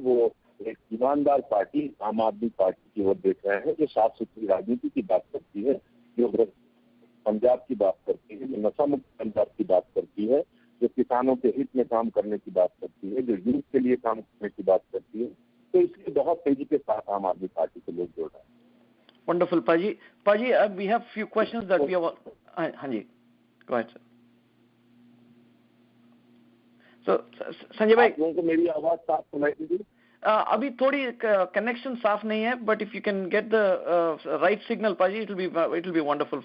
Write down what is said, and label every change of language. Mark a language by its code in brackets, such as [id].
[hi] वो एक ईमानदार पार्टी आम आदमी पार्टी की ओर देख रहे हैं, जो साफ सुथरी राजनीति की बात करती है, जो पंजाब की बात करती है, जो नशा मुक्त पंजाब की बात करती है, जो किसानों के हित में काम करने की बात करती है, जो यूथ के लिए काम करने की बात करती है। तो इसलिए बहुत तेजी के साथ आम आदमी पार्टी के लोग जोड़ रहे हैं। [en] Wonderful, Paji. Paji, we have few questions that we have. Hanji, go ahead, sir. [hi] So, Sanjay भाई, आप लोगों को मेरी आवाज साफ सुनाई दीजिए? अभी थोड़ी कनेक्शन साफ नहीं है, [en] but if you can get the right signal, Paji, it will be wonderful.